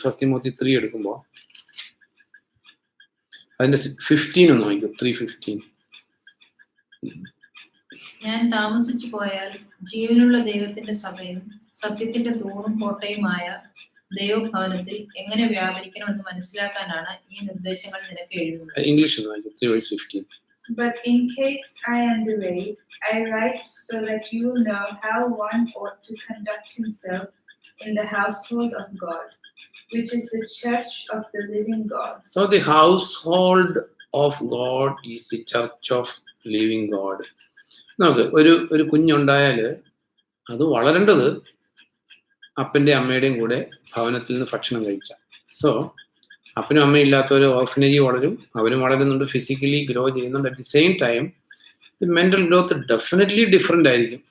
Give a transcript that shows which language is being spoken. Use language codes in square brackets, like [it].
[ml] 1 Timothy 3 എടുക്കുമ്പോൾ അതിന്റെ 15 ഒന്ന് വായിക്കും. 3:15. ഞാൻ താമസിച്ചു പോയാൽ ജീവനുള്ള ദൈവത്തിന്റെ സഭയും സത്യത്തിന്റെ തൂണും കോട്ടയുമായ ദൈവഭവനത്തിൽ എങ്ങനെ വ്യാപരിക്കണമെന്ന് മനസ്സിലാക്കാനാണ് ഈ നിർദ്ദേശങ്ങൾ നിനക്ക് എഴുതുന്നത്. ഇംഗ്ലീഷ് ഒന്ന് വായിക്കും. 3:15. [en] But in case I am delayed, I write so that you will know how one ought to conduct himself in the household of God, which is the church of the living God. So the household of God is the church of living God. [ml] നമുക്ക് ഒരു കുഞ്ഞുണ്ടായാൽ അത് വളരേണ്ടത് അപ്പൻ്റെ അമ്മയുടെയും കൂടെ ഭവനത്തിൽ നിന്ന് ഭക്ഷണം കഴിച്ചാൽ. സോ അപ്പനും അമ്മയും ഇല്ലാത്തവർ ഓർഫനേജ് വളരും, അവരും വളരുന്നുണ്ട്, ഫിസിക്കലി ഗ്രോ ചെയ്യുന്നുണ്ട്. [en] At the same time the mental growth definitely different ആയിരിക്കും.